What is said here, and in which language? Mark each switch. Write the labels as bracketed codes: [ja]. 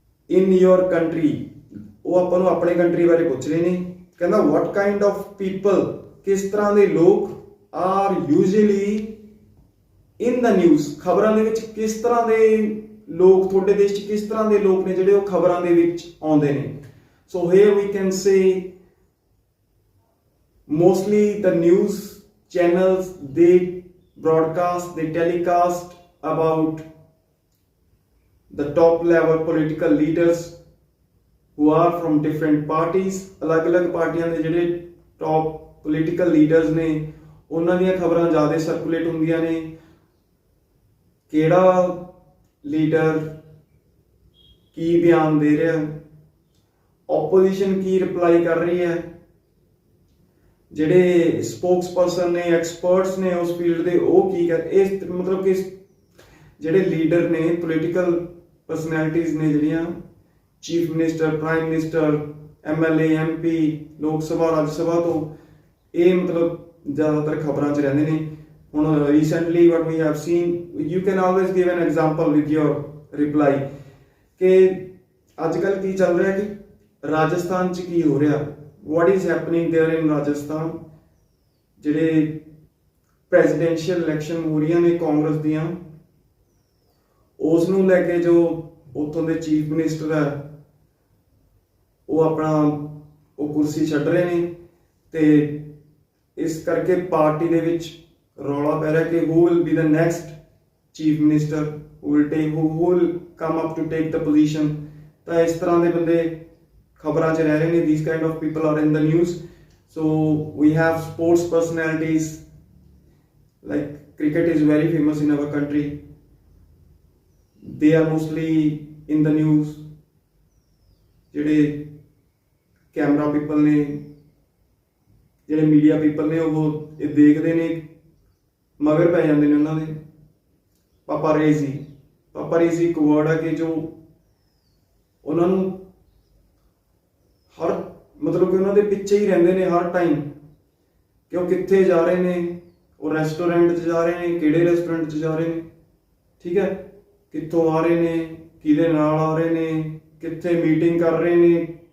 [en] In your country, [pa] ਉਹ ਆਪਾਂ ਨੂੰ ਆਪਣੇ ਕੰਟਰੀ ਬਾਰੇ ਪੁੱਛ ਰਹੇ ਨੇ। ਕਹਿੰਦਾ [en] what kind of people, [pa] ਕਿਸ ਤਰ੍ਹਾਂ ਦੇ ਲੋਕ [en] are usually in the news, [pa] ਖਬਰਾਂ ਦੇ ਵਿੱਚ ਕਿਸ ਤਰ੍ਹਾਂ ਦੇ ਲੋਕ, ਤੁਹਾਡੇ ਦੇਸ਼ 'ਚ ਕਿਸ ਤਰ੍ਹਾਂ ਦੇ ਲੋਕ ਨੇ ਜਿਹੜੇ ਉਹ ਖਬਰਾਂ ਦੇ ਵਿੱਚ ਆਉਂਦੇ ਨੇ। [en] So here we can say mostly the news channels, they broadcast, they telecast about the top level political leaders who are from different parties. [pa] ਅਲੱਗ-ਅਲੱਗ ਪਾਰਟੀਆਂ ਦੇ ਜਿਹੜੇ [en] top political leaders [pa] ਨੇ ਉਹਨਾਂ ਦੀਆਂ ਖਬਰਾਂ ਜ਼ਿਆਦਾ ਸਰਕੂਲੇਟ ਹੁੰਦੀਆਂ ਨੇ। ਕਿਹੜਾ ਲੀਡਰ ਕੀ ਬਿਆਨ ਦੇ ਰਿਹਾ, ਆਪੋਜੀਸ਼ਨ ਕੀ ਰਿਪਲਾਈ ਕਰ ਰਹੀ ਹੈ, ਜਿਹੜੇ ਸਪੋਕਸਪਰਸਨ ਨੇ, ਐਕਸਪਰਟਸ ਨੇ ਉਸ ਫੀਲਡ ਦੇ ਉਹ ਕੀ ਕਰ, ਇਸ ਮਤਲਬ ਕਿ ਜਿਹੜੇ ਲੀਡਰ ਨੇ, ਪੋਲੀਟੀਕਲ ਪਰਸਨੈਲਿਟੀਜ਼ ਨੇ ਜਿਹੜੀਆਂ, chief minister, prime minister, MLA, MP, ਲੋਕ ਸਭਾ, ਰਾਜ ਸਭਾ ਤੋਂ, ਇਹ ਮਤਲਬ ਜ਼ਿਆਦਾਤਰ ਖਬਰਾਂ 'ਚ ਰਹਿੰਦੇ ਨੇ। ਹੁਣ recently [en] what we have seen, you can always give an example with your reply, [pa] ਕਿ ਅੱਜ ਕੱਲ੍ਹ ਕੀ ਚੱਲ ਰਿਹਾ, ਕਿ ਰਾਜਸਥਾਨ 'ਚ ਕੀ ਹੋ ਰਿਹਾ, [en] what is happening there in Rajasthan. [pa] ਜਿਹੜੇ ਪ੍ਰੈਜ਼ੀਡੈਂਸ਼ੀਅਲ ਇਲੈਕਸ਼ਨ ਹੋ ਰਹੀਆਂ ਨੇ ਕਾਂਗਰਸ ਦੀਆਂ, ਉਸ ਨੂੰ ਲੈ ਕੇ ਜੋ ਉੱਥੋਂ ਦੇ ਚੀਫ ਮਿਨਿਸਟਰ ਹੈ ਉਹ ਆਪਣਾ ਉਹ ਕੁਰਸੀ ਛੱਡ ਰਹੇ ਨੇ ਤੇ ਇਸ ਕਰਕੇ ਪਾਰਟੀ ਦੇ ਵਿੱਚ ਰੌਲਾ ਪੈ ਰਿਹਾ ਕਿ [en] who will be the next chief minister, who will come up to take the position। [pa] ਤਾਂ ਇਸ ਤਰ੍ਹਾਂ ਦੇ ਬੰਦੇ ਖਬਰਾਂ 'ਚ ਰਹਿ ਰਹੇ ਨੇ। [en] these kind of people are in the news। so we have sports personalities like cricket is very famous in our country, they are mostly in the news। [pa] ਜਿਹੜੇ ਕੈਮਰਾ ਪੀਪਲ ਨੇ, ਜਿਹੜੇ ਮੀਡੀਆ ਪੀਪਲ ਨੇ, ਉਹ ਇਹ ਦੇਖਦੇ ਨੇ, ਮਗਰ ਪੈ ਜਾਂਦੇ ਨੇ ਉਹਨਾਂ ਦੇ। ਪਾਪਾਰੇਜ਼ੀ ਇੱਕ ਵਰਡ ਹੈ ਕਿ ਜੋ ਉਹਨਾਂ ਨੂੰ ਹਰ ਮਤਲਬ ਕਿ ਉਹਨਾਂ ਦੇ ਪਿੱਛੇ ਹੀ ਰਹਿੰਦੇ ਨੇ ਹਰ ਟਾਈਮ ਕਿ ਉਹ ਕਿੱਥੇ ਜਾ ਰਹੇ ਨੇ, ਉਹ ਰੈਸਟੋਰੈਂਟ 'ਚ ਜਾ ਰਹੇ ਨੇ, ਕਿਹੜੇ ਰੈਸਟੋਰੈਂਟ 'ਚ ਜਾ ਰਹੇ ਨੇ, ਠੀਕ ਹੈ, ਕਿੱਥੋਂ ਆ ਰਹੇ ਨੇ, ਕਿਹਦੇ ਨਾਲ ਆ ਰਹੇ ਨੇ, ਕਿੱਥੇ ਮੀਟਿੰਗ ਕਰ ਰਹੇ ਨੇ।